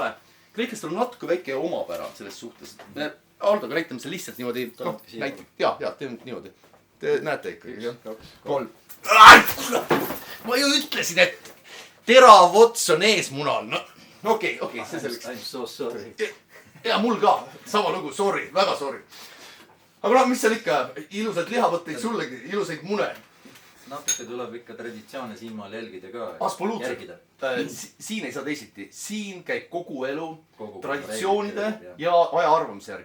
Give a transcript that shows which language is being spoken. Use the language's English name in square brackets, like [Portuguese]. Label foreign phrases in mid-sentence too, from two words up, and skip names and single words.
[Estonian] Kreeklastel on natuke väike omapära selles suhtes. Me Aldoga näitame seda lihtsalt niimoodi. Ja, teeme niimoodi. Te näete ikkagi. 3. Ma ju ütlesin, et terav ots on eesmunal. No, okei, see selleks. [English] I'm so sorry. [Estonian] Ja mul ka. Sama lugu, sorry, väga sorry. Aga mis seal ikka? Ilusad lihavõtteid sullegi, ilusaid mune. Natuke tuleb ikka traditsioone siinmaal jälgida ka. Absoluutselt. Siin ei saa teisiti. Siin käib kogu elu traditsioonide ja aja arvamise järgi.